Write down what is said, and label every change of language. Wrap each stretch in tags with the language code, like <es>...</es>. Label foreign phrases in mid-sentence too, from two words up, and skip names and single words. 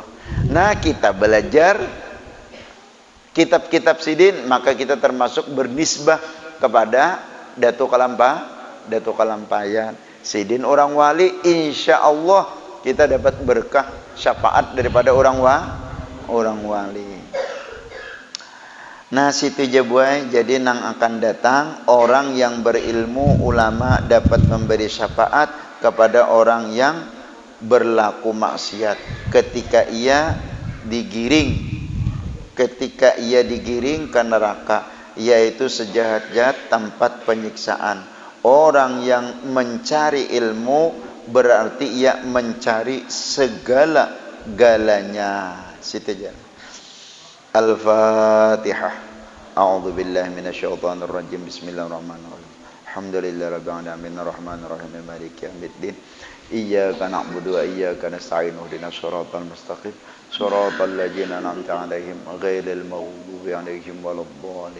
<id>Nah, kita belajar kitab-kitab sidin, maka kita termasuk bernisbah kepada Datuk Kalampayan. Sidin orang wali,</id> <ar>إن شاء الله</ar> <id>kita dapat berkah syafaat daripada orang wali. Nah,</id> <bjn>situ jabuai,</bjn> <id>jadi nang akan datang orang yang berilmu, ulama dapat memberi syafaat kepada orang yang berlaku maksiat ketika ia digiring ke neraka, yaitu sejahat-jahat tempat penyiksaan. Orang yang mencari ilmu berarti ia mencari segala-galanya. Situ aja. Al-Fatihah.</id> <ar>أعوذ بالله من الشيطان الرجيم. بسم الله الرحمن الرحيم. الحمد لله رب العالمين الرحمن الرحيم مالك يوم الدين. إياك نعبد وإياك نستعين اهدنا الصراط المستقيم صراط الذين أنعمت عليهم غير المغضوب عليهم ولا الضالين.</ar>